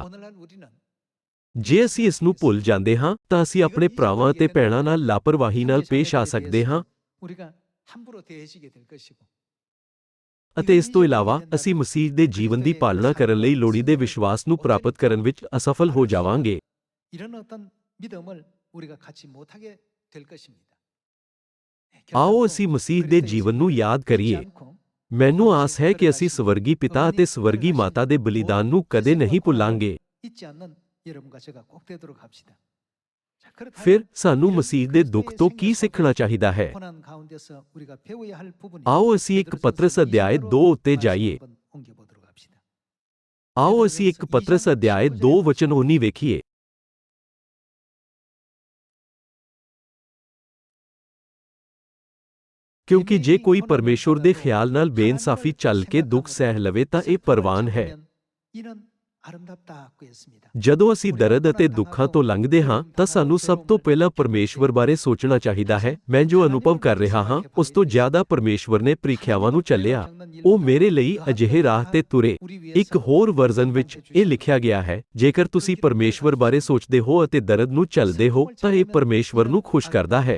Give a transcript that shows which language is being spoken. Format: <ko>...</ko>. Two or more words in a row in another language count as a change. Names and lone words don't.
<pa>ਜੇ ਅਸੀਂ ਇਸ ਨੂੰ ਭੁੱਲ ਜਾਂਦੇ ਹਾਂ ਤਾਂ ਅਸੀਂ ਆਪਣੇ ਭਰਾਵਾਂ ਅਤੇ ਭੈਣਾਂ ਨਾਲ ਲਾਪਰਵਾਹੀ ਨਾਲ ਪੇਸ਼ ਆ ਸਕਦੇ ਹਾਂ ਅਤੇ ਇਸ ਤੋਂ ਇਲਾਵਾ ਅਸੀਂ ਮਸੀਹ ਦੇ ਜੀਵਨ ਦੀ ਪਾਲਣਾ ਕਰਨ ਲਈ ਲੋੜੀਂਦੇ ਵਿਸ਼ਵਾਸ ਨੂੰ ਪ੍ਰਾਪਤ ਕਰਨ ਵਿੱਚ ਅਸਫਲ ਹੋ ਜਾਵਾਂਗੇ। ਆਓ ਅਸੀਂ ਮਸੀਹ ਦੇ ਜੀਵਨ ਨੂੰ ਯਾਦ ਕਰੀਏ। ਮੈਨੂੰ ਆਸ ਹੈ ਕਿ ਅਸੀਂ ਸਵਰਗੀ ਪਿਤਾ ਅਤੇ ਸਵਰਗੀ ਮਾਤਾ ਦੇ ਬਲੀਦਾਨ ਨੂੰ ਕਦੇ ਨਹੀਂ ਭੁੱਲਾਂਗੇ।</pa> <ko>잊지 않는 여러분과 제가 꼭 되도록 합시다. 자, 그렇다면</ko> <pa>ਫਿਰ ਸਾਨੂੰ</pa> <ko>이런</ko> <pa>ਮਸੀਹ ਦੇ ਦੁੱਖ</pa> <ko>그리스도의</ko> <pa>ਤੋਂ</pa> <ko>생애</ko> <pa>ਕੀ</pa> <ko>속에</ko> <pa>ਸਿੱਖਣਾ ਚਾਹੀਦਾ ਹੈ?</pa> <ko>고난 가운데서 우리가 배워야 할 부분이</ko> <pa>ਆਓ ਅਸੀਂ ਇੱਕ ਪਤਰਸ ਅਧਿਆਇ 2 ਉੱਤੇ ਜਾਈਏ।</pa> <ko>옮겨보도록 합시다.</ko> <pa>ਆਓ ਅਸੀਂ ਇੱਕ ਪਤਰਸ ਅਧਿਆਇ 2 ਵਚਨ 19 ਵੇਖੀਏ। ਕਿਉਂਕਿ ਜੇ ਕੋਈ ਪਰਮੇਸ਼ੁਰ ਦੇ ਖਿਆਲ ਨਾਲ ਬੇਇਨਸਾਫੀ ਚੱਲ ਕੇ ਦੁੱਖ ਸਹਿ ਲਵੇ ਤਾਂ ਇਹ ਪ੍ਰਵਾਨ ਹੈ।</pa> <ko>이는 아름답다고 했습니다.</ko> <pa>ਜਦੋਂ ਅਸੀਂ ਦਰਦ ਅਤੇ ਦੁੱਖਾਂ ਤੋਂ ਲੰਘਦੇ ਹਾਂ ਤਾਂ ਸਾਨੂੰ ਸਭ ਤੋਂ ਪਹਿਲਾਂ ਪਰਮੇਸ਼ਵਰ ਬਾਰੇ ਸੋਚਣਾ ਚਾਹੀਦਾ ਹੈ। ਮੈਂ ਜੋ ਅਨੁਭਵ ਕਰ ਰਿਹਾ ਹਾਂ ਉਸ ਤੋਂ ਜ਼ਿਆਦਾ ਪਰਮੇਸ਼ਵਰ ਨੇ ਪ੍ਰੀਖਿਆਵਾਂ ਨੂੰ ਚੱਲਿਆ। ਉਹ ਮੇਰੇ ਲਈ ਅਜਿਹੇ ਰਾਹ ਤੇ ਤੁਰੇ। ਇੱਕ ਹੋਰ ਵਰਜ਼ਨ ਵਿੱਚ ਇਹ ਲਿਖਿਆ ਗਿਆ ਹੈ, ਜੇਕਰ ਤੁਸੀਂ ਪਰਮੇਸ਼ਵਰ ਬਾਰੇ ਸੋਚਦੇ ਹੋ ਅਤੇ ਦਰਦ ਨੂੰ ਚੱਲਦੇ ਹੋ ਤਾਂ ਇਹ ਪਰਮੇਸ਼ਵਰ ਨੂੰ ਖੁਸ਼ ਕਰਦਾ ਹੈ।</pa>